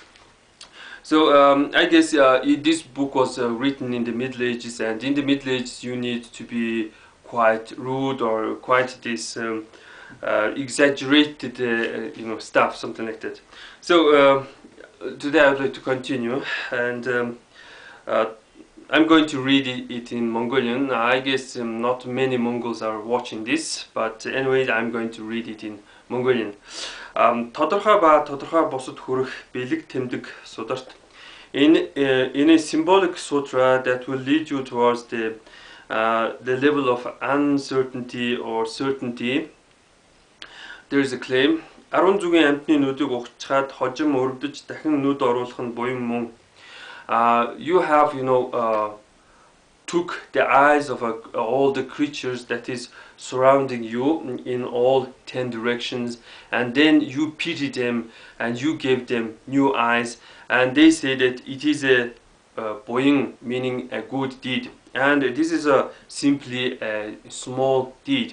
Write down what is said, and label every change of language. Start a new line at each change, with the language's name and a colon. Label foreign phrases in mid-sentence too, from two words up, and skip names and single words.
English: So I guess this book was written in the Middle Ages, and in the Middle Ages you need to be quite rude or quite this exaggerated stuff, something like that. So today I'd like to continue, and I'm going to read it in Mongolian. I guess not many Mongols are watching this, but anyway, I'm going to read it in Mongolian.
Mongolian: Тодорхой ба тодорхой бусад хүрэх бэлэг тэмдэг сударт.
English: In a symbolic sutra that will lead you towards the level of uncertainty or certainty, there is a claim.
Mongolian: 10 зүгийн амьтны нүдийг ухчихад хожим өрөвдөж дахин нүд оруулах нь буян мөн.
English: You have took the eyes of all the creatures that is surrounding you in all 10 directions, and then you pity them and you gave them new eyes, and they say that it is a boying, meaning a good deed, and this is simply a small deed.